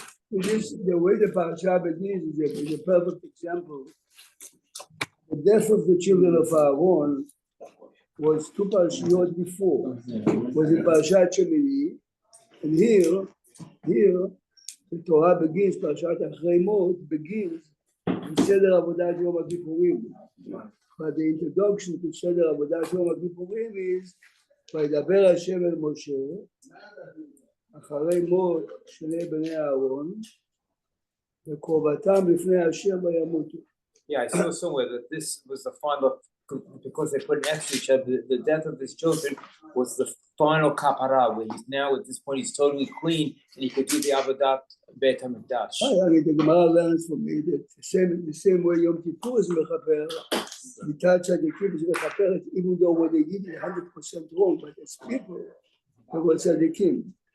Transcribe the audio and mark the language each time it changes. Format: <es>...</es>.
<en>The way the parasha begins is a perfect example. The death of the children of Aaron was two parashiyot before. Was in Parashat Shemini, and here the Torah begins. Parashat Achrei Mot begins with Seder Avodat Yom HaKippurim. But the introduction to Seder Avodat Yom HaKippurim is</en> <he>וידבר השם אל משה אחרי מות שני בני אהרון וקרובתם לפני השם וימותו.</he> <en>Yeah, I saw somewhere that this was the final, because they put next to each other, the death of his children was the final kapara, where he's now at this point he's totally clean and he could do the avodat Beit HaMikdash. I mean, the Gemara learns from me that the same way Yom Kippur is mechaper, Mitat Tzadikim is mechaper, even though what they did is 100% wrong, but as people, they were Tzadikim.</en>